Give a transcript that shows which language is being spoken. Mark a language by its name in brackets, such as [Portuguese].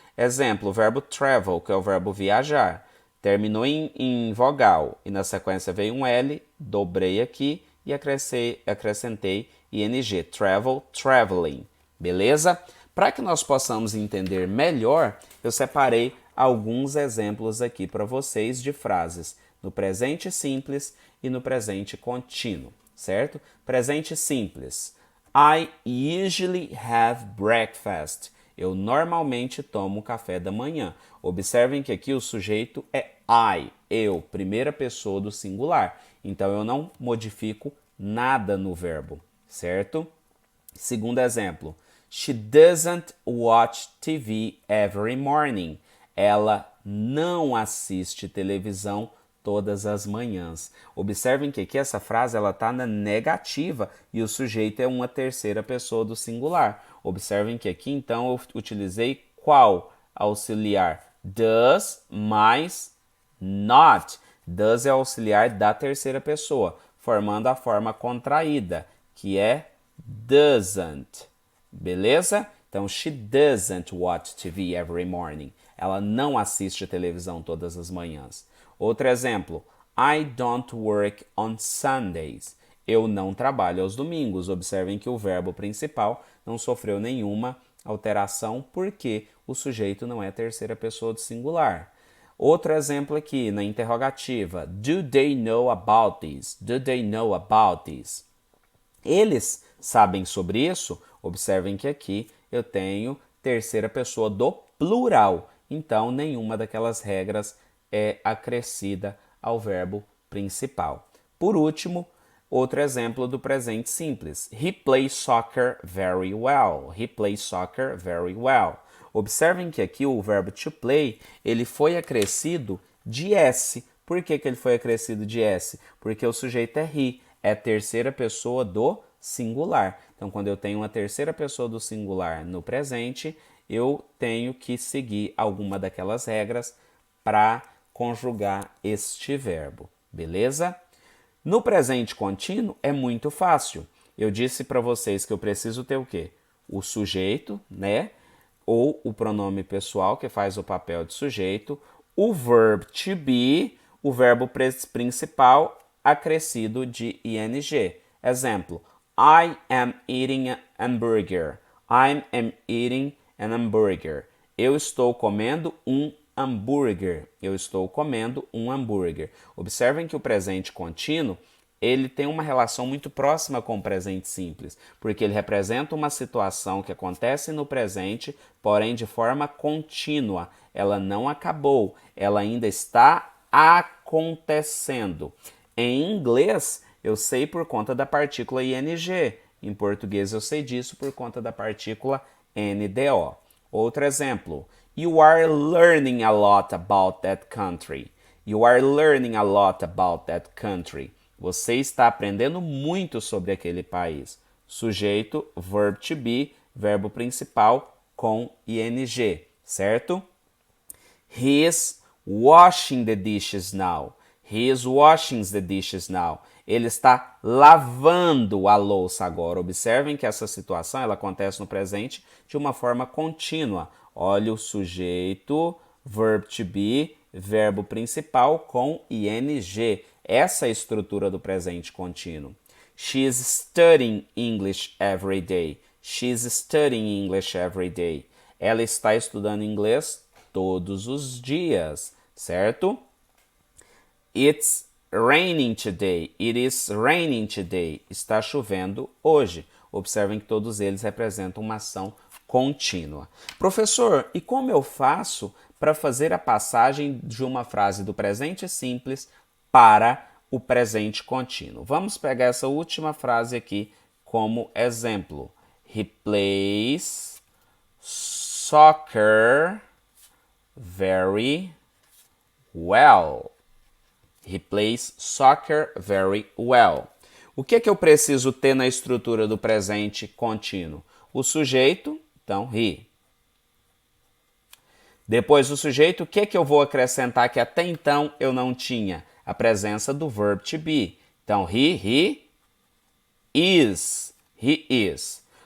[Portuguese] Exemplo, o verbo travel, que é o verbo viajar. Terminou em vogal e na sequência veio um L, dobrei aqui e acrescentei ing. Travel, traveling. Beleza? Para que nós possamos entender melhor, eu separei alguns exemplos aqui para vocês de frases no presente simples e no presente contínuo, certo? Presente simples. [English] I usually have breakfast. [Portuguese] Eu normalmente tomo café da manhã. Observem que aqui o sujeito é I, eu, primeira pessoa do singular. Então eu não modifico nada no verbo, certo? Segundo exemplo. [English] She doesn't watch TV every morning. [Portuguese] Ela não assiste televisão todas as manhãs. Observem que aqui essa frase ela está na negativa e o sujeito é uma terceira pessoa do singular. Observem que aqui então eu utilizei qual auxiliar? Does mais not. Does é auxiliar da terceira pessoa, formando a forma contraída, que é doesn't. Beleza? [English] Então, she doesn't watch TV every morning. [Portuguese] Ela não assiste televisão todas as manhãs. Outro exemplo. [English] I don't work on Sundays. [Portuguese] Eu não trabalho aos domingos. Observem que o verbo principal não sofreu nenhuma alteração porque o sujeito não é terceira pessoa do singular. Outro exemplo aqui na interrogativa. [English] Do they know about this? Do they know about this? [Portuguese] Eles sabem sobre isso? Observem que aqui eu tenho terceira pessoa do plural. Então, nenhuma daquelas regras é acrescida ao verbo principal. Por último, outro exemplo do presente simples. [English] He plays soccer very well. He plays soccer very well. [Portuguese] Observem que aqui o verbo to play, ele foi acrescido de S. Por que ele foi acrescido de S? Porque o sujeito é he, é terceira pessoa do singular. Então, quando eu tenho uma terceira pessoa do singular no presente, eu tenho que seguir alguma daquelas regras para conjugar este verbo, beleza? No presente contínuo é muito fácil. Eu disse para vocês que eu preciso ter o quê? O sujeito, né? Ou o pronome pessoal, que faz o papel de sujeito, o verb to be, o verbo principal acrescido de ing. [English] Exemplo, I am eating an hamburger. I am eating an hamburger. [Portuguese] Eu estou comendo um hambúrguer. Eu estou comendo um hambúrguer. Observem que o presente contínuo ele tem uma relação muito próxima com o presente simples, porque ele representa uma situação que acontece no presente, porém de forma contínua. Ela não acabou, ela ainda está acontecendo. Em inglês, eu sei por conta da partícula ing. Em português, eu sei disso por conta da partícula NDO. Outro exemplo. [English] You are learning a lot about that country. You are learning a lot about that country. [Portuguese] Você está aprendendo muito sobre aquele país. Sujeito, verb to be, verbo principal com ing, certo? [English] He is washing the dishes now. He is washing the dishes now. [Portuguese] Ele está lavando a louça agora. Observem que essa situação ela acontece no presente de uma forma contínua. Olha o sujeito, verb to be, verbo principal com ing. Essa é a estrutura do presente contínuo. [English] She is studying English every day. She is studying English every day. [Portuguese] Ela está estudando inglês todos os dias, certo? [English] It's raining today. It is raining today. [Portuguese] Está chovendo hoje. Observem que todos eles representam uma ação contínua. Professor, e como eu faço para fazer a passagem de uma frase do presente simples para o presente contínuo? Vamos pegar essa última frase aqui como exemplo. [English] He plays soccer very well. He plays soccer very well. [Portuguese] O que é que eu preciso ter na estrutura do presente contínuo? O sujeito, então, he. Depois do sujeito, o que é que eu vou acrescentar que até então eu não tinha? A presença do verb to be. Então, [English] he is. He is.